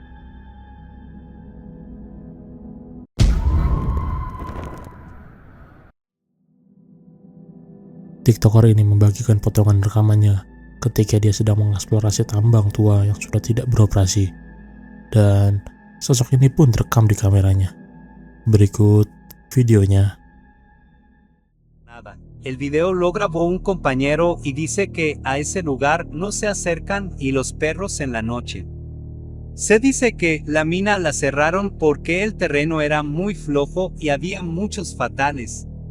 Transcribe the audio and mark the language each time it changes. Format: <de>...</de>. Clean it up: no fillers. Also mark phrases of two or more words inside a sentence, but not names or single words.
<id>TikToker ini membagikan potongan rekamannya ketika dia sedang mengeksplorasi tambang tua yang sudah tidak beroperasi. Dan sosok ini pun terekam di kameranya. Berikut videonya.</id> <es>Nada. El video lo grabó un compañero y dice que a ese lugar no se acercan y los perros en la noche. Se dice que la mina la cerraron porque el terreno era muy flojo y había muchos fatales.</es>